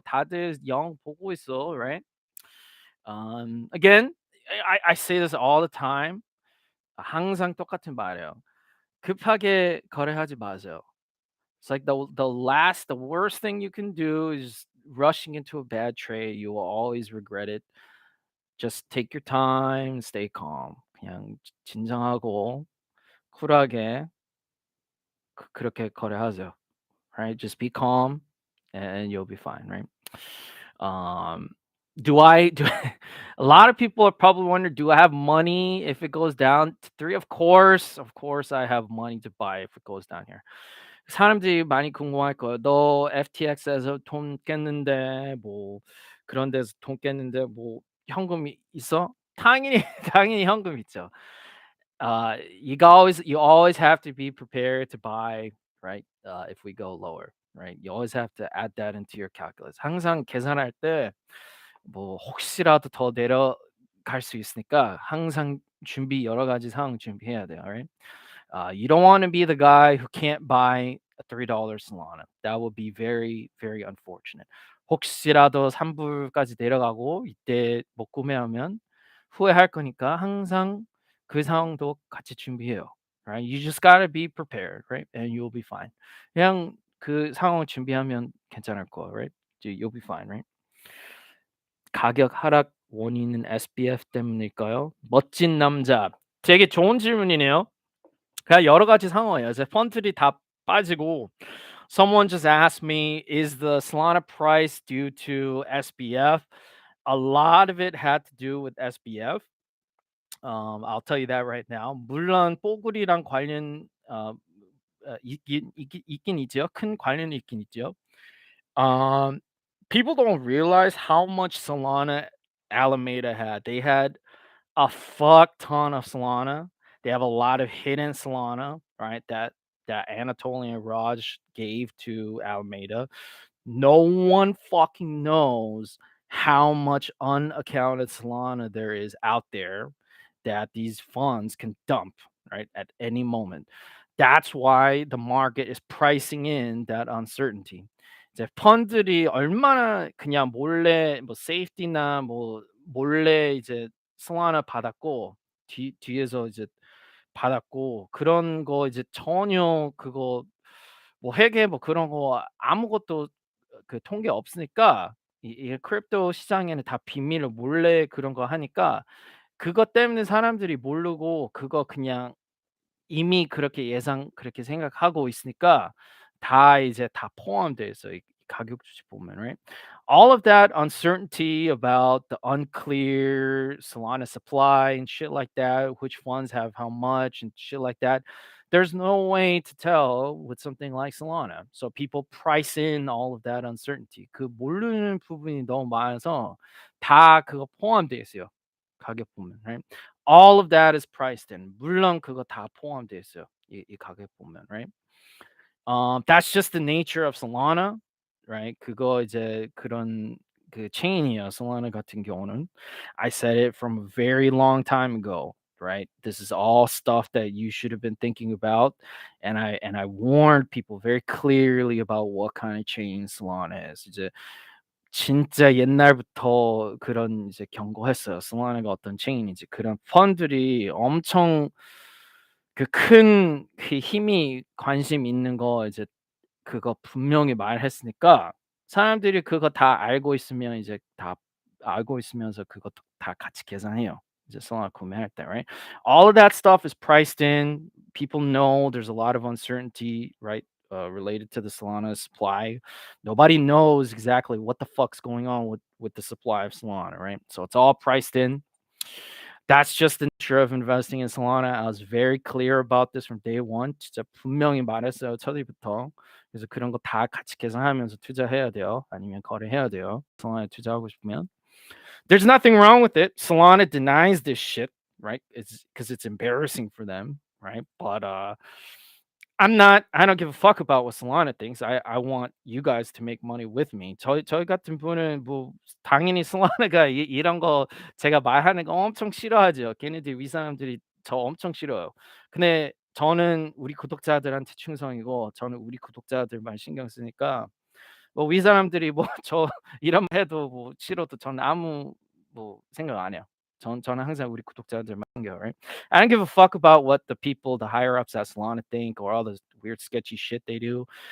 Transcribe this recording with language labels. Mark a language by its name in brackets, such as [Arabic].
[Korean] 다들 0 보고 있어, [English] right? Again, I say this all the time. [Korean] 항상 똑같은 말이에요. 급하게 거래하지 마세요. [English] It's like the worst thing you can do is rushing into a bad trade. You will always regret it. Just take your time, stay calm. [Korean] 그냥 진정하고 쿨하게 그렇게 거래하세요. [English] Right? Just be calm and you'll be fine, right? Um do a lot of people are probably wondering, do I have money if it goes down to 3? Of course I have money to buy if it goes down here. [Korean] 사람들이 많이 궁금할 거예요. 너 FTX에서 돈 깼는데 뭐 그런 데서 돈 깼는데 뭐 현금이 있어? 당연히 당연히 현금 있죠. [English] You always have to be prepared to buy, right? If we go lower, right? You always have to add that into your calculus. [Korean] 항상 계산할 때 뭐 혹시라도 더 내려갈 수 있으니까 항상 여러 가지 상황 준비해야 돼요. [English] Right? You don't want to be the guy who can't buy a $3 Solana. That would be very, very unfortunate. [Korean] 혹시라도 3불까지 내려가고 이때 못 구매하면 후회할 거니까 항상 그 상황도 같이 준비해요. [English] Right? You just gotta be prepared, right? And you'll be fine. [Korean] 그냥 그 상황을 준비하면 괜찮을 거야, [English] right? You'll be fine, right? [Korean] 가격 하락 원인은 SBF 때문일까요? 멋진 남자. 되게 좋은 질문이네요. 그냥 여러 가지 상황이에요. 이제 펀드들이 다 빠지고 [English] someone just asked me, is the Solana price due to SBF? A lot of it had to do with SBF. I'll tell you that right now. [Korean] 물론 뽀글이랑 관련 있긴 있죠. 큰 관련이 있긴 있죠. [English] Um, People don't realize how much Solana Alameda had. They had a fuck ton of Solana. They have a lot of hidden Solana, right? That Anatolian Raj gave to Alameda. No one fucking knows how much unaccounted Solana there is out there that these funds can dump, right, at any moment. That's why the market is pricing in that uncertainty. [Korean] 이제 펀들이 얼마나 그냥 몰래 뭐 세이프티나 뭐 몰래 이제 소환을 받았고 뒤에서 이제 받았고 그런 거 이제 전혀 그거 뭐 회계 뭐 그런 거 아무것도 그 통계 없으니까 이 크립토 시장에는 다 비밀로 몰래 그런 거 하니까 그것 때문에 사람들이 모르고 그거 그냥 이미 그렇게 그렇게 생각하고 있으니까 다 이제 다 포함돼 있어요. 이 가격 주식 보면, [English] right? All of that uncertainty about the unclear Solana supply and shit like that, which funds have how much and shit like that. There's no way to tell with something like Solana. So people price in all of that uncertainty. [Korean] 그 모르는 부분이 너무 많아서 다 그거 포함돼 있어요. 가격 보면, [English] right? All of that is priced in. [Korean] 물론 그거 다 포함돼 있어요. 이 가격 보면, [English] right? That's just the nature of Solana, right? [Korean] 그거 이제 그런 그 체인이에요. Solana 같은 경우는. [English] I said it from a very long time ago, right? This is all stuff that you should have been thinking about, and I warned people very clearly about what kind of chain Solana is. [Korean] 이제 진짜 옛날부터 그런 이제 경고했어요. Solana가 어떤 체인인지. 그런 펀들이 엄청 그 큰 그 힘이 관심 있는 거 이제 그거 분명히 말했으니까 사람들이 그거 다 알고 있으면 이제 다 알고 있으면서 그것도 다 같이 계산해요. 이제 Solana 구매할 때, [English] right? All of that stuff is priced in. People know there's a lot of uncertainty, right? Related to the Solana supply. Nobody knows exactly what the fuck's going on with the supply of Solana, right? So it's all priced in. That's just the nature of investing in Solana. I was very clear about this from day one. [Korean] 진짜 분명히 말했어요, 첫일부터. 그래서 그런 거 다 같이 계산하면서 투자해야 돼요. 아니면 거래해야 돼요. Solana 투자하고 싶으면. [English] There's nothing wrong with it. Solana denies this shit, right? It's because it's embarrassing for them, right? But I don't give a fuck about what Solana thinks. I want you guys to make money with me. [Korean] 저희 같은 분은 뭐 당연히 Solana가 이런 거 제가 말하는 거 엄청 싫어하죠. 걔네들 위 사람들이 저 엄청 싫어요. 근데 저는 우리 구독자들한테 충성이고 저는 우리 구독자들만 신경 쓰니까 뭐 위 사람들이 뭐 저 이런 말 해도 뭐 싫어도 저는 아무 뭐 생각 안 해요. 저는 항상 우리 구독자들만 챙겨요, [English] right? I don't give a fuck about what the people, the higher ups at Solana think or all the weird sketchy shit they do.